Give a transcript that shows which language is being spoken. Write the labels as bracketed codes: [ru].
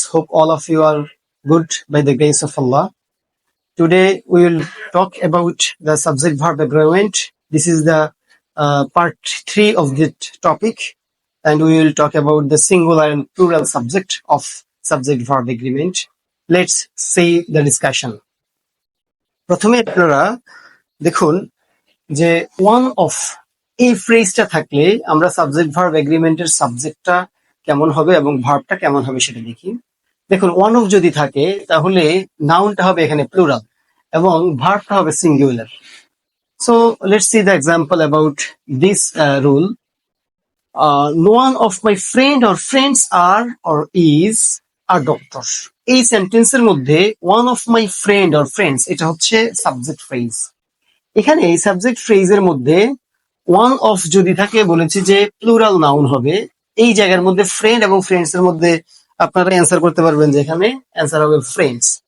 [en] Hope all of you are good by the grace of Allah. Today we will talk about the subject verb agreement. This is the part 3 of the topic, and we will talk about the singular and plural subject of subject verb agreement. Let's see the discussion. [bn] প্রথমে আপনারা দেখুন যে one of এই ফ্রেজটা থাকলে আমরা subject verb এগ্রিমেন্টের সাবজেক্টটা কেমন হবে এবং ভার্বটা কেমন হবে সেটা দেখি। দেখুন ওয়ান অফ যদি থাকে তাহলে নাউনটা হবে এখানে প্লুরাল এবং ভার্বটা হবে singular. [en] So let's see the example about this rule. one of my friend or friends are or is a doctor। [bn] এই সেন্টেন্সের মধ্যে [en] one of my friend or friends [bn] এটা হচ্ছে সাবজেক্ট ফ্রেজ। এখানে এই সাবজেক্ট ফ্রেজের মধ্যে ওয়ান অফ যদি থাকে বলেছি যে প্লুরাল নাউন হবে। এই জায়গার মধ্যে ফ্রেন্ড এবং ফ্রেন্ডস এর মধ্যে আপনারা অ্যান্সার করতে পারবেন যে এখানে অ্যান্সার হবে ফ্রেন্ডস।